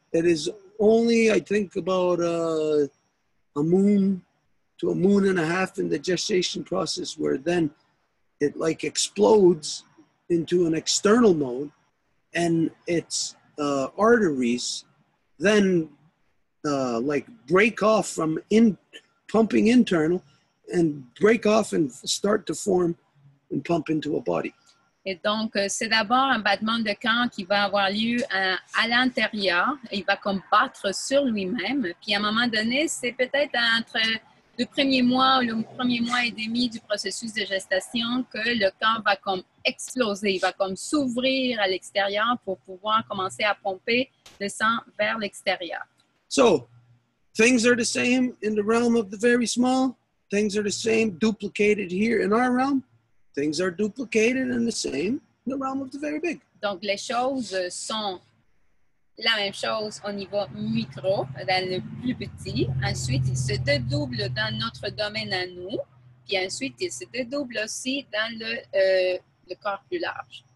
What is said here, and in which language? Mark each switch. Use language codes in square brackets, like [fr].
[en] It is only, I think, about a moon to a moon and a half in the gestation process, where then it like explodes into an external mode, and its arteries then like break off from pumping internal and break off and start to form and pump into a body. [fr] Et donc, c'est d'abord un battement de cœur qui va avoir lieu à l'intérieur. Il va comme battre sur lui-même. Puis à un moment donné, c'est peut-être entre le premier mois ou le premier mois et demi du processus de gestation que le corps va comme exploser. Il va comme s'ouvrir à l'extérieur pour pouvoir commencer à pomper le sang vers l'extérieur. [en] So, things are the same in the realm of the very small. Things are the same duplicated here in our realm. Things are duplicated and the same in the realm of the very big. [fr] Donc, les choses sont la même chose au niveau micro, dans le plus petit. Ensuite, il se dédouble dans notre domaine à nous. Puis ensuite, il se dédouble aussi dans le corps plus large.